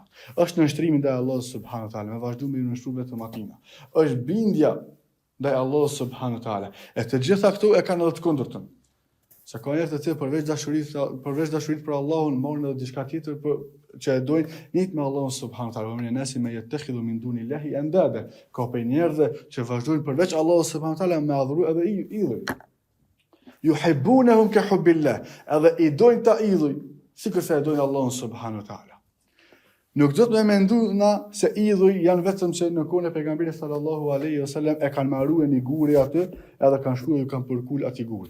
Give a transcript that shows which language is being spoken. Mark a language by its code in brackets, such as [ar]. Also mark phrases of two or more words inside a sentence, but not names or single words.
[sq] Është nënshtrimi ndaj Allahut [ar] سبحانه وتعالى, [sq] me vazhdim me nënshtruar vetëm atina. Është bindja ndaj Allahut [ar] سبحانه وتعالى. [sq] E të gjitha këtu e kanë edhe të kundërtën. Se ka njerëz të cilët përveç dashurisë për Allahun marrin edhe diçka tjetër që e dojnë njëjtë me Allahun [ar] سبحانه وتعالى. من الناس من يتخذ من دون الله أندادا. [sq] Ka pe njerëz që vazhdojnë përveç Allahut [ar] سبحانه وتعالى [sq] me adhuru edhe idhuj. [ar] يحبونهم كحب الله. [sq] Edhe i dojnë ta idhuj, sikur se e dojnë Allahun [ar] سبحانه وتعالى. [sq] Nuk do të me mendu na se idhuj janë vetëm që në kohën e pejgamberit [ar] صلى الله عليه وسلم [sq] e kanë marruar një guri aty, edhe kanë shkuar dhe kanë përkul atij guri.